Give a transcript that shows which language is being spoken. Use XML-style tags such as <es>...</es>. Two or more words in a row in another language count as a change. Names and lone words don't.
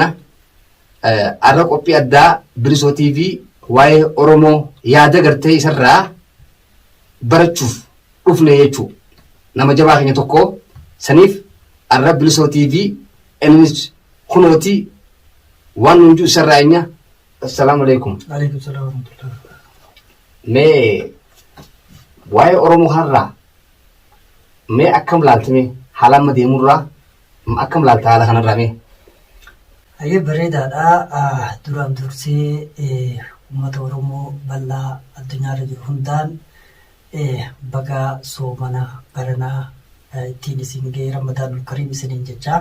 <om>Arra qophii addaa Bilisoo TV waa'ee Oromoo yaada gartee isarraa barachuuf dhufne jechuu nama jabaa keenya tokko saniif arra Bilisoo TV innis kunooti waan hundu isarraa enya.</om> <ar>السلام عليكم. عليكم السلام ورحمة الله.</ar> <om>Mee waa'ee Oromoo har'aa mee akkam laaltame haala amma deemurraa akkam laalta haala kanarraa mee? Ayyee bareedaadha. Duraan dursee uummata Oromoo bal'aa addunyaarra jiru hundaan baga soomana baranaa ittiin isin ga'e</om> <ar>رمضان الكريم</ar> <om>isiniin jechaa.</om>